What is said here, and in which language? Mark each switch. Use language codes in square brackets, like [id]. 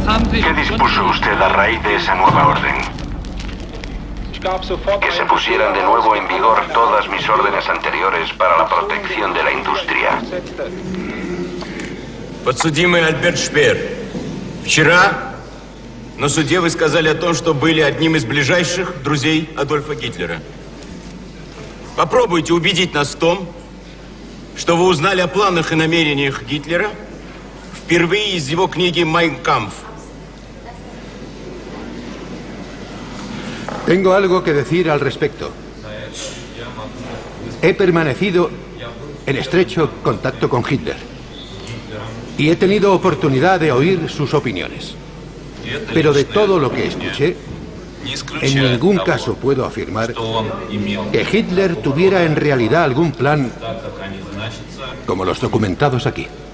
[es] ¿Qué dispuso usted a raíz de esa nueva orden? Que se pusieran de nuevo en vigor todas mis órdenes anteriores para la protección de la industria. [ru] Подсудимый Альберт Шпеер, вчера на суде вы сказали о том, что были одним из ближайших друзей Адольфа Гитлера. Попробуйте убедить нас в том, что вы узнали о планах и намерениях Гитлера впервые из его книги «Майн кампф». [es] Tengo algo que decir al respecto. He permanecido en estrecho contacto con Hitler y he tenido oportunidad de oír sus opiniones. Pero de todo lo que escuché, en ningún caso puedo afirmar que Hitler tuviera en realidad algún plan como los documentados aquí.